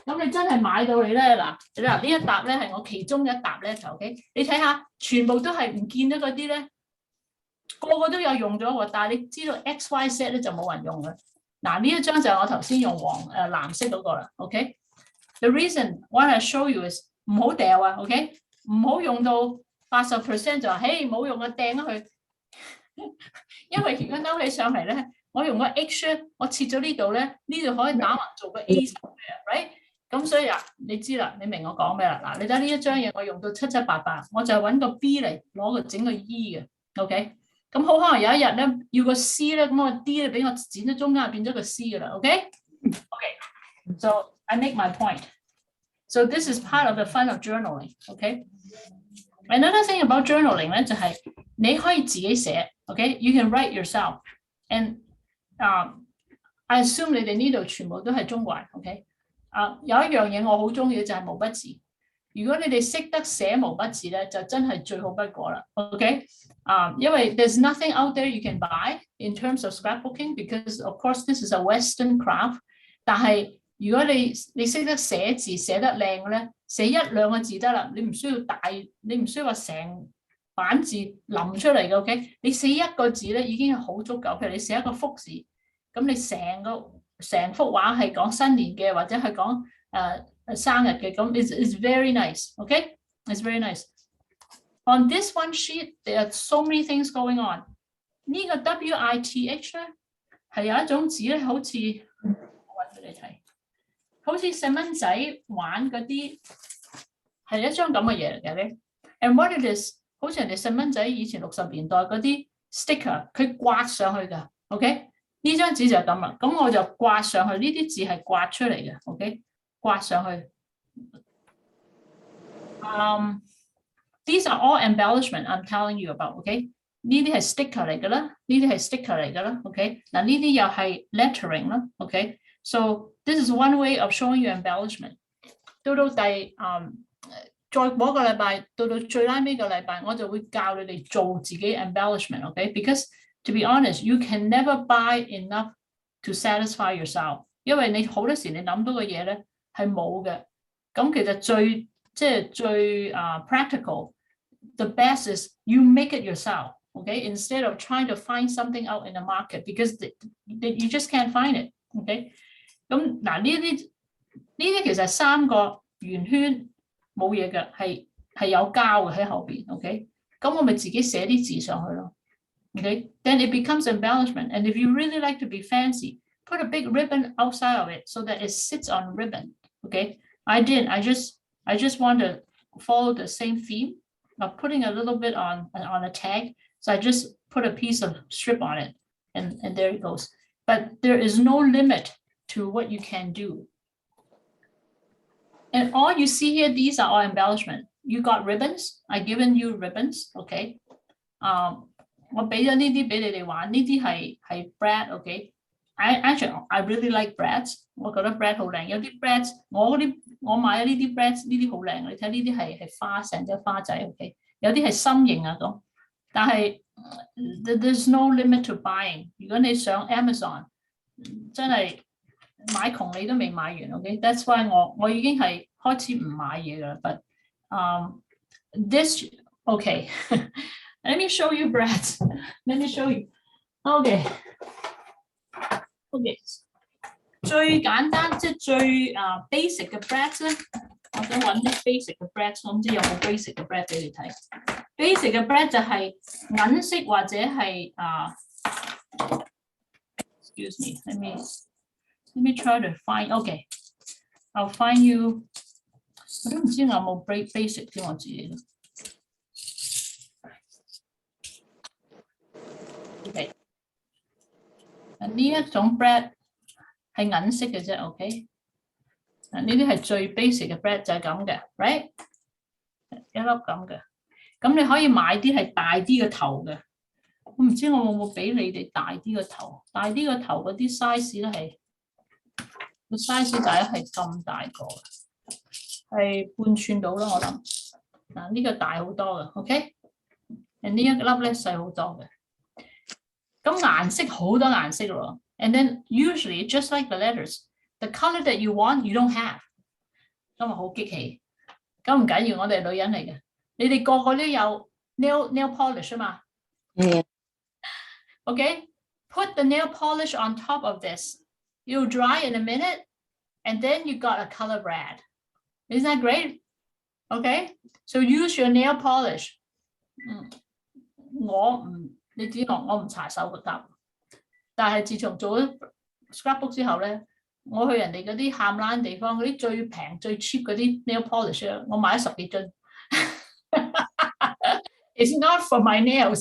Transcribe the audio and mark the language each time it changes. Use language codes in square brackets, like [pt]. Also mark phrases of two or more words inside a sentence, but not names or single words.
[yue] 咁你真係買到你咧嗱呢一沓咧係我其中一沓咧就 OK， 你睇下全部都係唔見咗嗰啲咧，個個都有用咗喎，但係你知道 XYZ 咧就冇人用嘅。嗱呢一張就係我頭先用藍色嗰個啦 ，OK。 [en] The reason why I show you [yue] is 唔好掉啊 ，OK， 唔好用到80% 就話，嘿冇用啊，掟咗佢。因為如果勾起上嚟咧，我用個 H， 我切咗呢度咧，呢度可以打橫做個 A 嘅 ，right？咁所以啊，你知啦，你明我講咩啦？嗱，你睇呢一張嘢，我用到七七八八，我就揾個 B 嚟攞個整個 E 嘅 ，OK？咁好可能有一日咧要個 C 咧，咁我 D 咧俾我剪咗中間變咗個 C 噶啦 ，OK？OK， [en] so I make my point. So this is part of the fun of journaling, OK? Another thing about journaling [yue] 咧就係你可以自己寫 ，OK？ [en] You can write yourself. And I assume [yue] 你哋呢度全部都係中國人 [en] ，OK？ [yue] 有一樣嘢我好中意嘅就係毛筆字。如果你哋識得寫毛筆字咧，就真係最好不過啦 ，OK？ [en] 因為 there's nothing out there you can buy in terms of scrapbooking because of course this is a Western craft。 [yue] 但係如果你識得寫字寫得靚咧，寫一兩個字得啦，你唔需要話成版字臨出嚟嘅 ，OK？你寫一個字咧已經係好足夠。譬如你寫一個福字，咁你成幅畫係講新年嘅，或者係講生日嘅，咁 [en] it's very nice， [yue] OK？ [en] It's very nice. On this one sheet, there are so many things going on. [yue] 呢個 WITH 咧係有一種字咧，好似我揾俾你睇，好似細蚊仔玩嗰啲係一張咁嘅嘢嚟嘅。 [en] And what it is， [yue] 好似人哋細蚊仔以前60年代嗰啲 sticker， 佢刮上去㗎 ，OK？呢張紙就係咁啦，咁我就刮上去，呢啲字係刮出嚟嘅 ，OK？刮上去。 [en] These are all embellishment I'm telling you about, OK？ [yue] 呢啲係 sticker 嚟㗎啦，呢啲係 sticker 嚟㗎啦 ，OK？嗱呢啲又係 lettering 啦 [en] ，OK？So this is one way of showing you embellishment。 [yue] 到再嗰個禮拜，到最拉尾個禮拜，我就會教你哋做自己 embellishment，OK？ [en] Because to be honest, you can never buy enough to satisfy yourself。 [yue] 因為你好多時你諗到嘅嘢咧係冇嘅。咁其實最 [en] practical，the best is you make it yourself，OK？Instead of trying to find something out in the market because you just can't find it，OK？ [yue] 咁嗱呢啲其實3個圓圈冇嘢嘅，係有膠嘅喺後邊 ，OK？咁我咪自己寫啲字上去咯 ，OK？ [en] Then it becomes embellishment. And if you really like to be fancy, put a big ribbon outside of it so that it sits on ribbon, OK? I didn't. I just want to follow the same theme of putting a little bit on a tag. So I just put a piece of strip on it, and there it goes. But there is no limit to what you can do. And all you see here, these are all embellishment. You got ribbons. I given you ribbons, okay? [yue] 我俾咗呢啲俾你哋玩，呢啲係 [en] bread, okay? I really like breads. [yue] 我覺得 bread 好靚，有啲 breads 我買咗呢啲 breads 呢啲好靚，你睇呢啲係花成隻花仔 ，OK？有啲係心形啊咁，但係 [en] there's no limit to buying。 [yue] 如果你上 Amazon， 真係買窮你都未買完 ，OK？ [en] That's why [yue] 我已經係開始唔買嘢㗎啦。 [en] But this okay， let me show you breads. Let me show you. [yue] Okay. 最簡單即係最basic 嘅 bread 咧，我想揾啲 basic 嘅 bread， 我唔知有冇 basic 嘅 bread 俾你睇。basic 嘅 bread 就係銀色或者係 [en] excuse me, let me try to find. Okay, I'll find you. [yue] 我都唔知我有冇 basic 添，我自己。Okay， 呢一種 bread 係銀色嘅啫 ，OK？呢啲係最 basic 嘅 bread 就係咁嘅 ，right？一粒咁嘅，咁你可以買啲係大啲嘅頭嘅。我唔知我有冇俾你哋大啲嘅頭，大啲嘅頭嗰啲 size 咧係個 size 大約係咁大個，係半寸到啦，我諗。嗱呢個大好多嘅 ，OK？ 呢一粒咧細好多嘅。咁顏色好多顏色咯。 [en] And then usually, just like the letters, the color that you want, you don't have. [yue] 今日好激氣，咁唔緊要，我哋係女人嚟嘅，你哋個個都有 [en] nail polish [yue] 啊嘛。 [en] Okay, put the nail polish on top of this. It'll dry in a minute, and then you got a color brad. Isn't that great? Okay, so use your nail polish. [yue] 你知我唔搽手甲，但係自從做咗 scrapbook 之後咧，我去人哋嗰啲喊爛地方，嗰啲最平最 cheap 嗰啲 [en] nail polish [yue] 咧，我買咗10幾樽。 [en] It's not for my nails.